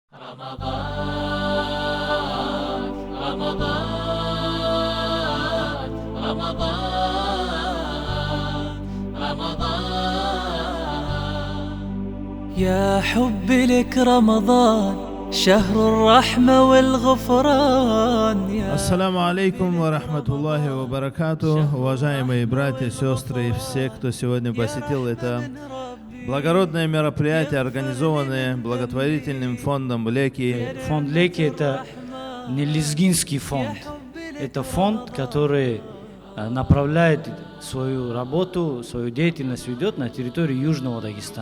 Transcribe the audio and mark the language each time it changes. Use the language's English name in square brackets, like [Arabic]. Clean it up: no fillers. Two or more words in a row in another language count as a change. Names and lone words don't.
[Arabic] يا حبي لك رمضان شهر الرحمة والغفران. السلام عليكم ورحمة الله وبركاته. [Russian] Уважаемые братья, сестры и все, кто сегодня посетил это благородное мероприятие, организованное благотворительным фондом Леки. Фонд Леки — это не лезгинский фонд. Это фонд, который направляет свою работу, свою деятельность ведет на территории Южного Дагестана.